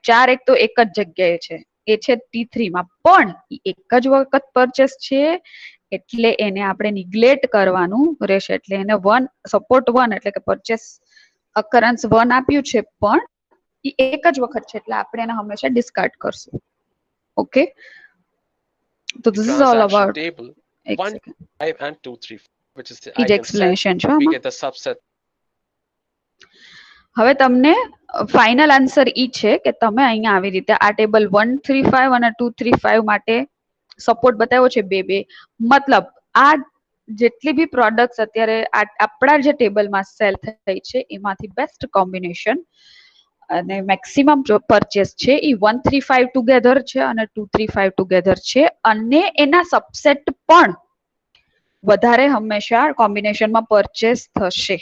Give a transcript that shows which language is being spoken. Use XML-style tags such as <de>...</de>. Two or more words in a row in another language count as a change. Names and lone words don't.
<gu>4 એક તો એક જ જગ્યાએ છે, એ છે T3 માં, પણ એક જ વખત પરચેસ છે એટલે એને આપણે નિગ્લેક્ટ કરવાનું રહેશે. એટલે એને સપોર્ટ 1 એટલે કે</gu> <en>purchase occurrence</en> <gu>1 આપ્યું છે, પણ એ એક જ વખત છે એટલે આપણે એને હંમેશા ડિસ્કાર્ડ કરશું. ઓકે, તો</gu> <en>The this is all transaction about table</en> <gu>એક 1, સેકન્ડ</gu> <en>5 and 2, 3, 4, which is the</en> <gu>એ જ</gu> <en>item set,</en> <gu>એક્સપ્લેનેશન છે</gu> <en>we</en> <gu>આમાં.</gu> <en>get the subset.</en> <gu>હવે તમને</gu> <en>final answer</en> <gu>ઈ છે કે તમે અહીંયા આવી રીતે આ ટેબલ 1 3 5 અને 2 3 5 માટે સપોર્ટ બતાવ્યો છે બે. મતલબ આ જેટલી બી પ્રોડક્ટ્સ અત્યારે આપણા જે ટેબલમાં સેલ થઈ છે એમાંથી</gu> <en>best combination</en> <gu>અને</gu> <en>maximum purchase</en> <gu>છે એ 1 3 5 ટુગેધર છે અને 2 3 5 ટુગેધર છે, અને એના સબસેટ પણ વધારે હંમેશા કોમ્બિનેશનમાં પરચેસ થશે.</gu>